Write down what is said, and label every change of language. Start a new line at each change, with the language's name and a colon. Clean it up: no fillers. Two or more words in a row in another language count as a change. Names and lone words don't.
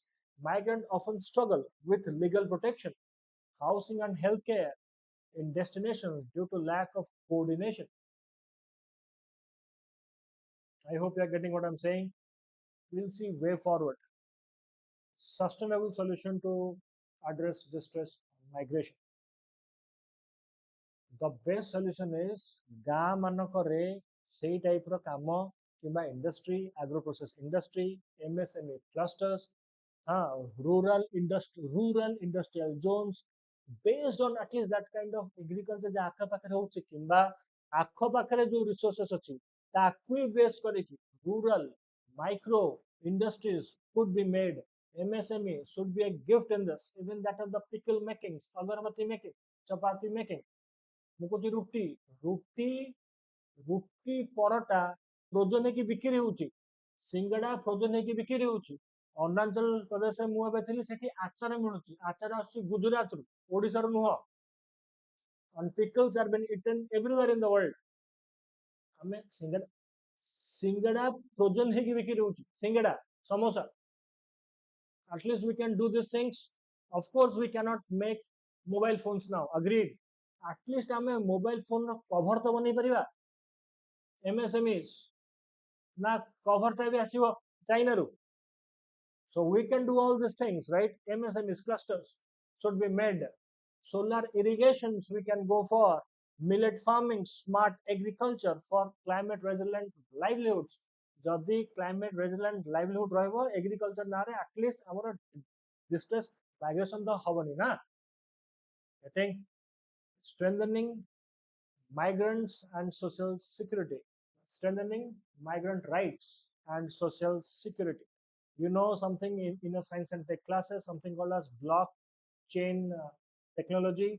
English: Migrants often struggle with legal protection, housing and healthcare in destinations due to lack of coordination. I hope you are getting what I'm saying. We'll see way forward. Sustainable solution to address distress and migration. The best solution is
Odia: ଗାଁ ମାନଙ୍କରେ ସେଇ type ର କାମ କିମ୍ବା
English: industry, agro process industry, MSME clusters, rural industrial zones based on at least that kind of agriculture
Odia: ଯେ ଆଖପାଖରେ ହଉଛି କିମ୍ବା ଆଖପାଖରେ ଯୋଉ resources ଅଛି ତାକୁ base କରିକି
English: rural micro industries could be made. MSME should be a gift in this. Even that of the pickle makings, agarbatti making, chapati making.
Odia: ମୁଁ କହୁଛି ରୁଟି ରୁଟି ରୁଟି ପରଟା ଫ୍ରୋଜନ ହେଇକି ବିକ୍ରି ହଉଛି ସିଙ୍ଗଡ଼ା ଫ୍ରୋଜନ ହେଇକି ବିକ୍ରି ହଉଛି ଅରୁଣାଚଳ ପ୍ରଦେଶରେ ମୁଁ ଏବେ ଥିଲି ସେଠି ଆଚାର ମିଳୁଛି ଆଚାର ଆସୁଛି ଗୁଜୁରାଟରୁ ଓଡ଼ିଶାରୁ ନୁହଁ
English: and pickles are been eaten everywhere in the world
Odia: ଆମେ ସିଙ୍ଗଡ଼ା ଫ୍ରୋଜନ ହେଇକି ବିକ୍ରି ହଉଛି ସିଙ୍ଗଡ଼ା ସମୋସା
English: at least we can do these things of course we cannot make mobile phones now agreed at least
Odia: ଆମେ ମୋବାଇଲ ଫୋନ ର କଭର ତ ବନେଇ ପାରିବା MSMEs ନା କଭରଟା ବି ଆସିବ ଚାଇନାରୁ।
English: So we can do all these things, right? MSMEs clusters should be made. Solar irrigations we can go for. Millet farming, smart agriculture for climate resilient livelihoods.
Odia: ଯଦି
English: climate resilient livelihood
Odia: ରହିବ agriculture ନାଁରେ
English: at least
Odia: ଆମର
English: distress migration
Odia: ତ ହବନି ନା।
English: I think strengthening migrants and social security, strengthening migrant rights and social security. You know something in your science and tech classes, something called as blockchain technology.